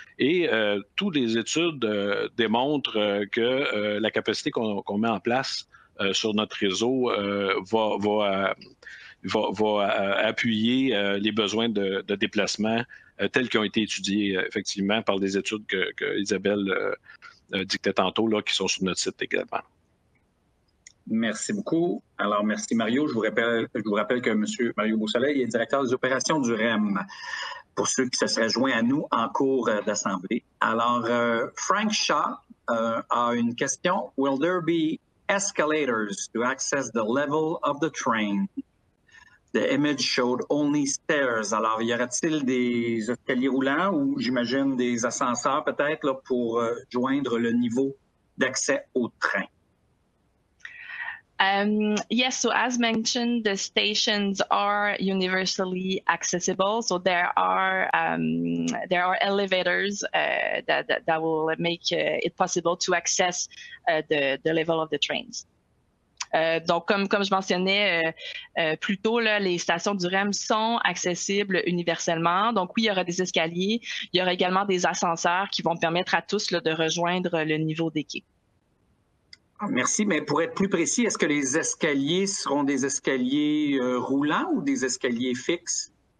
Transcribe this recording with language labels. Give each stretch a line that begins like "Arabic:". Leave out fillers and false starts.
French: Et toutes les études démontrent que la capacité qu'on met en place sur notre réseau va appuyer les besoins de déplacement tels qu'ils ont été étudiés effectivement par des études que Isabelle dictait tantôt, là, qui sont sur notre site également. Merci beaucoup. Alors, merci Mario. Je vous rappelle que M. Mario Beausoleil est directeur des opérations du REM, pour ceux qui se seraient joints à nous en cours d'assemblée. Alors, Frank Shaw a une question.
English: Will there be escalators to access the level of the train? The image showed only stairs.
French: Alors, y aura-t-il des escaliers roulants ou, j'imagine, des ascenseurs peut-être là, pour joindre le niveau d'accès au train?
English: Yes, so as mentioned, the stations are universally accessible. So there are elevators that will make it possible to access the level of the trains.
French: Donc, comme je mentionnais plus tôt, là, les stations du REM sont accessibles universellement. Donc, oui, il y aura des escaliers. Il y aura également des ascenseurs qui vont permettre à tous là, de rejoindre le niveau des quais. Merci, mais pour être plus précis, est-ce que les escaliers seront des escaliers roulants ou des escaliers fixes?